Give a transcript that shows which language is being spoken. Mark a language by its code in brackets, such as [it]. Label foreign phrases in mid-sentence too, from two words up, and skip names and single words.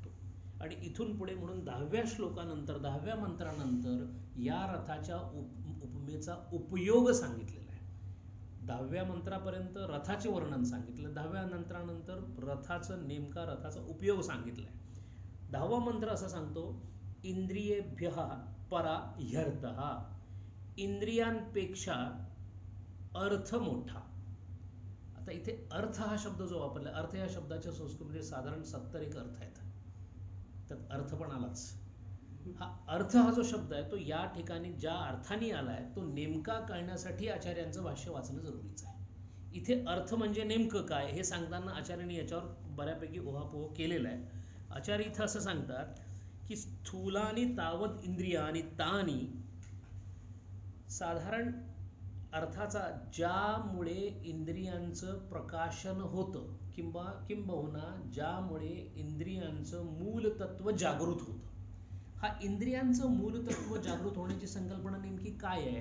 [mr] आणि इथून पुढे म्हणून 10व्या श्लोकानंतर, 10व्या मंत्रानंतर या रथाच्या उपमेचा उपयोग सांगितलेला आहे. 10व्या मंत्रापर्यंत रथाचे वर्णन सांगितलं, 10व्या मंत्रानंतर रथाचा उपयोग सांगितलाय. 10वा मंत्र असं सांगतो, [sa] इंद्रियेभ्यः परा ह्यर्थः. [mr] इंद्रियांपेक्षा अर्थ मोठा. आता इथे अर्थ हा शब्द जो वापरला, अर्थ या शब्दाच्या संस्कृतमध्ये साधारण 70 एक अर्थ आहेत, त्यात अर्थ पण आलाच. हा अर्थ हा जो शब्द आहे तो या ठिकाणी ज्या अर्थाने आलाय तो नेमका कळण्यासाठी आचार्यांचं भाष्य वाचणं जरुरीचं आहे. इथे अर्थ म्हणजे नेमकं काय हे सांगताना आचार्यांनी याच्यावर बऱ्यापैकी ओहापोह केलेला आहे. आचार्य इथं असं सांगतात की [sa] स्थूलानी तावत इंद्रियानी तानी, [mr] साधारण अर्थाचा ज्यामुळे इंद्रियांचं प्रकाशन होतं किंबहुना ज्यामुळे इंद्रियांचं मूलतत्व जागृत होतं. हा इंद्रियांचं मूलतत्व जागृत होण्याची संकल्पना नेमकी काय आहे?